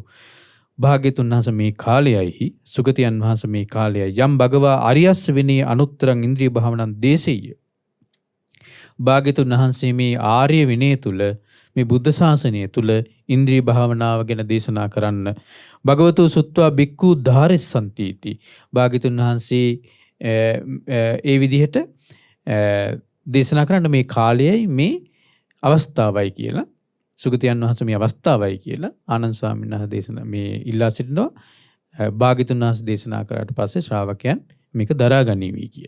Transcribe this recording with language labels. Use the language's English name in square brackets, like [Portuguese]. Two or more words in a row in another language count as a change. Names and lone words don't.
[Sinhala] භාග්‍යතුන් වහන්සේ මේ කාලයයි සුගතයන් වහන්සේ මේ කාලයයි [Pali] යම් භගවා අරියස්ස විනේ අනුත්තරං ඉන්ද්‍රිය භාවනං දේශෙය්‍ය. [Sinhala] භාග්‍යතුන් වහන්සේ මේ ආර්ය විනය තුල මේ බුද්ධ ශාසනය තුල ඉන්ද්‍රිය භාවනාව ගැන දේශනා කරන්න [Pali] භගවතු සුත්වා බික්ඛු ධාරෙස්සන්තිති. [Sinhala] භාග්‍යතුන් වහන්සේ ඒ විදිහට දේශනා කරන්න මේ කාලයයි මේ අවස්ථාවයි කියලා සුගතයන් වහන්සේ මේ අවස්ථාවයි කියලා ආනන්ද ස්වාමීන් වහන්සේ දේශනා මේ ඉල්ලා සිටිනවා. භාග්‍යතුන් වහන්සේ දේශනා කරාට පස්සේ ශ්‍රාවකයන් මේක දරා ගනිවි කියලා.